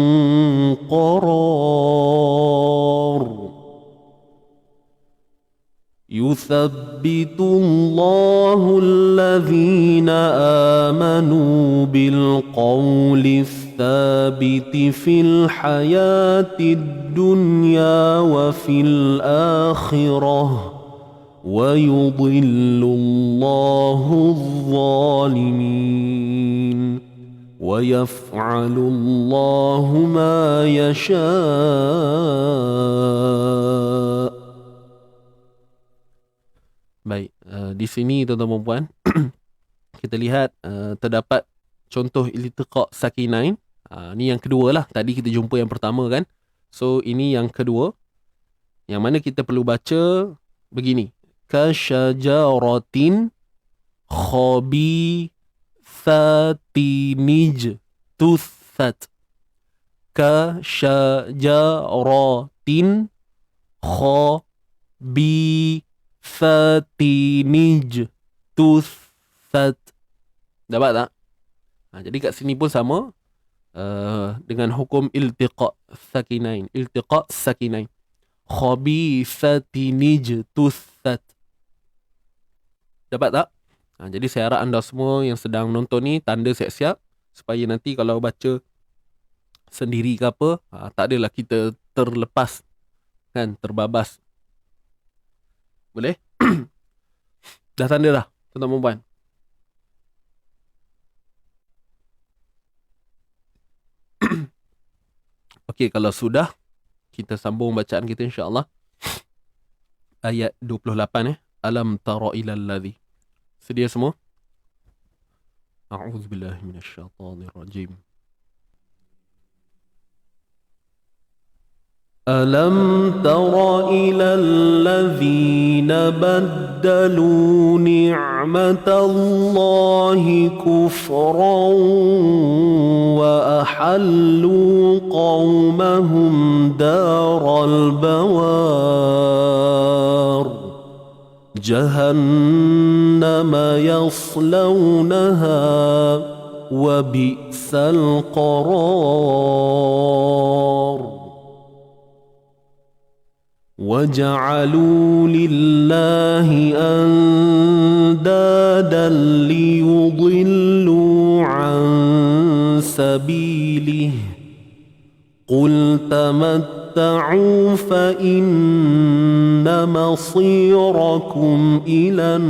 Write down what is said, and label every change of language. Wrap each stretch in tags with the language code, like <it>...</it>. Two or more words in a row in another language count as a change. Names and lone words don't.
<ar>قرار يثبت الله الذين آمنوا بالقول الثابت في الحياة الدنيا وفي الآخرة ويضل الله الظالمين ويفعل الله ما يشاء.</ar> <ms>Baik, di sini tuan-tuan dan puan kita lihat terdapat contoh</ms> <ar>التقاء ساكنين.</ar> <ms>Ni yang kedua lah. Tadi kita jumpa yang pertama kan. So ini yang kedua. Yang mana kita perlu baca begini.</ms> <ar>كشجرة خبيثة اجتثت. كشجرة خبيثة اجتثت.</ar> <ms>Dapat tak? Jadi kat sini pun sama dengan hukum</ms> <ar>التقاء ساكنين. التقاء ساكنين. خبيثة اجتثت.</ar> <ms>Dapat tak? Jadi saya harap anda semua yang sedang nonton ni tanda siap-siap supaya nanti kalau baca sendiri ke apa, tak adalah kita terlepas kan, terbabas. Boleh? Dah tanda dah, tuan-tuan dan puan. Okey, kalau sudah kita sambung bacaan kita</ms> <ar>إن شاء الله. Ayat 28 ألم تر إلى الذي. Sedia semua? أعوذ بالله من الشيطان الرجيم. ألم تر إلى الذين بدلوا نعمت الله كفرا وأحلوا قومهم دار البوار جهنم يصلونها وبئس qarar وَجَعَلُوا لِلَّهِ أَنْدَادًا لِيُضِلُّوا عَنْ سَبِيلِهِ قُلْ تَمَتَّعُوا فَإِنَّ مَصِيرَكُمْ إِلَى</ar>